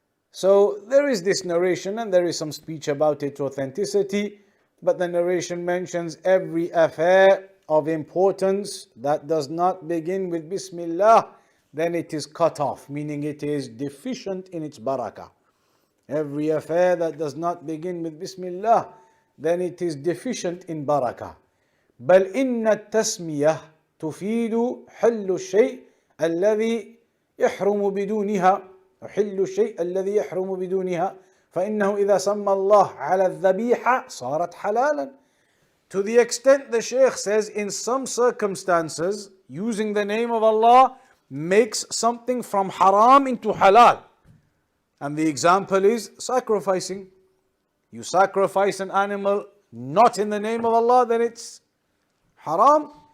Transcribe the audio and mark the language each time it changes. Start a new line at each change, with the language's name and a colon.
English: So there is this narration and there is some speech about its authenticity, but the narration mentions every affair of importance that does not begin with Bismillah, then it is cut off, meaning it is deficient in its barakah. Every affair that does not begin with Bismillah, then it is deficient in barakah.
Arabic: بل إن التسمية تفيد حل الشيء الذي يحرم بدونها حل الشيء الذي يحرم بدونها فإنه إذا سمى الله على الذبيحة صارت حلالا.
English: To the extent the Shaykh says in some circumstances using the name of Allah makes something from haram into halal. And the example is sacrificing. You sacrifice an animal not in the name of Allah, then it's haram.